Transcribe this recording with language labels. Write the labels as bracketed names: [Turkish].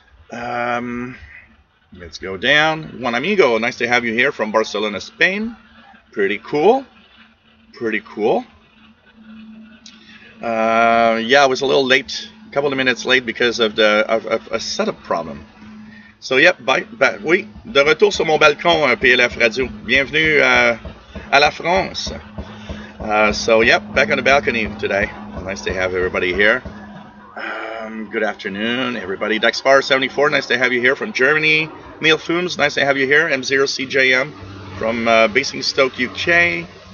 [English] Let's go down. Juan Amigo, nice to have you here from Barcelona, Spain. Pretty cool, pretty cool. Yeah, I was a little late, a couple of minutes late because of a setup problem. So, yep, [French] oui, de retour sur mon balcon, PLF Radio. Bienvenue à la France. [English] So, yep, back on the balcony today. Nice to have everybody here. Good afternoon, everybody. Dexpar74, nice to have you here from Germany. Neil Fooms, nice to have you here. M0CJM from Basingstoke, UK.